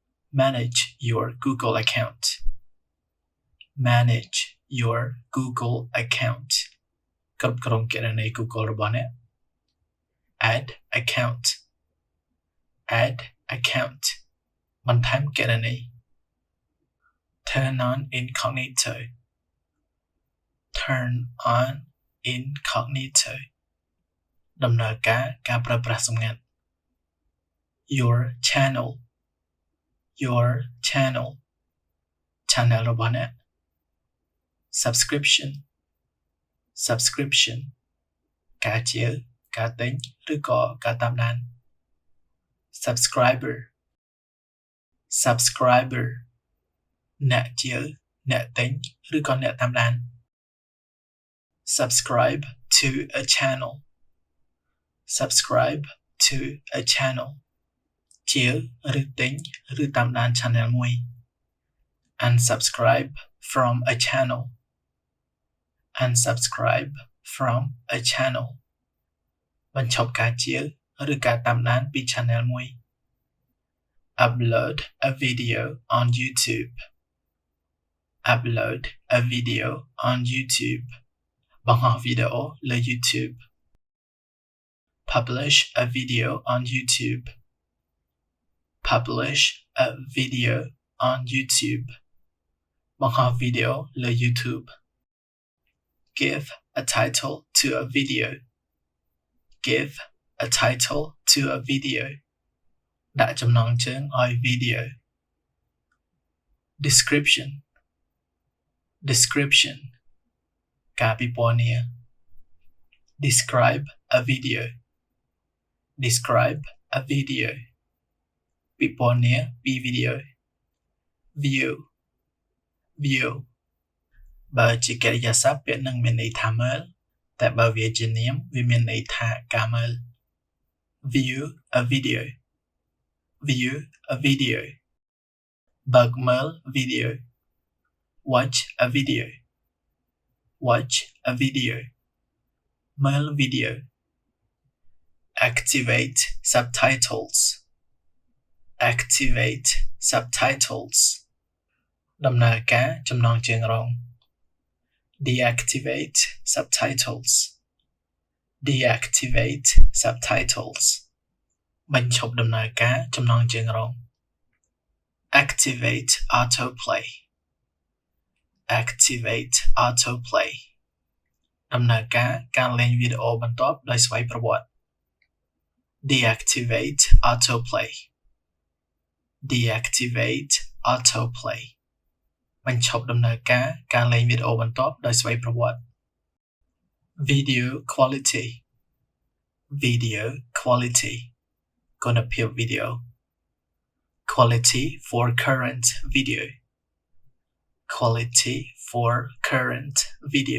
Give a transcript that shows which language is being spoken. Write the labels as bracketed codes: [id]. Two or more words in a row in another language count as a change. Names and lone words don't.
[en] manage your Google account. Manage your Google account. [km] គ្រប់គ្រងគណនី Google របស់អ្នក [en] Add account. Add account. [km] បន្ថែមគណនី [en] Turn on incognito. Turn on incognito. [km] ដំណើរការប្រើប្រាស់សម្ងាត់ [en] Your channel. Your channel. [km] Channel របស់អ្នក [en] Subscription. Subscription. [km] ការជាការទិញឬក៏ការតាមដាន Subscriber. Subscriber. អ្នកជាអ្នកទិញឬក៏អ្នកតាមដាន [en] Subscribe to a channel. Subscribe to a channel. [km] ជាឬទិញឬតាមដាន channel មួយ [en] Unsubscribe from a channel. Unsubscribe from a channel. [km] បញ្ឈប់ការជាឬការតាមដានពី channel មួយ [en] Upload a video on YouTube. Upload a video on YouTube. [km] បង្ហោះវីដេអូលើ YouTube. [en] Publish a video on YouTube. Publish a video on YouTube. [km] បង្ហោះវីដេអូលើ YouTube. [en] Give a title to a video. Give a title to a video. [km] ដាក់ចំណងជើងឲ្យ video. Description. [en] Description. [km] ការពិពណ៌នា [en] Describe a video. Describe a video. [km] ពិពណ៌នាពី video. [en] View. View. [km] បើជាកិរិយាសព្ទពាក្យនឹងមានន័យថាមើលតែបើវាជានាមវាមានន័យថាការមើល [en] View a video. View a video. [km] បើកមើល video. [en] Watch a video. Watch a video. [km] មើល video. [en] Activate subtitles. Activate subtitles. [km] ដំណើរការចំណងជើងរង [en] Deactivate subtitles. Deactivate subtitles. [km] បញ្ឈប់ដំណើរការចំណងជើងរង [en] Activate autoplay. Activate autoplay. [km] ដំណើរការលេងវីដេអូបន្ទាប់ដោយស្វ័យប្រវត្តិ [en] Deactivate autoplay. Deactivate autoplay. [km] បញ្ឈប់ដំណើរការលេងវីដេអូបន្ទាប់ដោយស្វ័យប្រវត្តិ [en] Video quality. Video quality. [km] គុណភាព video. [en] Quality for current video. Quality for current video.